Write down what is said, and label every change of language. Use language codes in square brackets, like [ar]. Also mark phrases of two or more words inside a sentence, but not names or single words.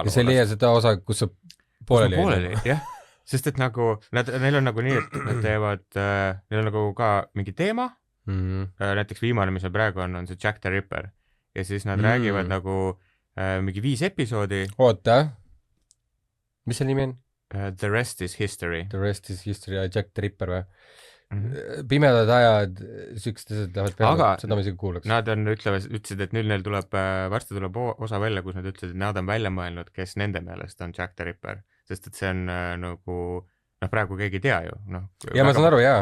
[et] ja sa ei leia seda osa, kus sa pooleli jäin? jah, sest et nagu, neil on nagu nii, et nad teevad, neil on nagu ka mingi teema, näiteks viimane, mis on praegu on see Jack the Ripper ja siis nad räägivad nagu mingi 5 episoodi. Oota, mis see nimi on? The Rest is History. The Rest is History, Jack the Ripper või? Pimedad ajad, siuksed asjad lähevad peale, seda ma isegi kuulaks. Nad ütlesid, et nüüd neil tuleb, varsti tuleb osa välja, kus nad ütlesid, et nad on välja mõelnud, kes nende meelest on Jack the Ripper, sest et see on nagu, praegu keegi ei tea ju. Ja ma saan aru, jaa.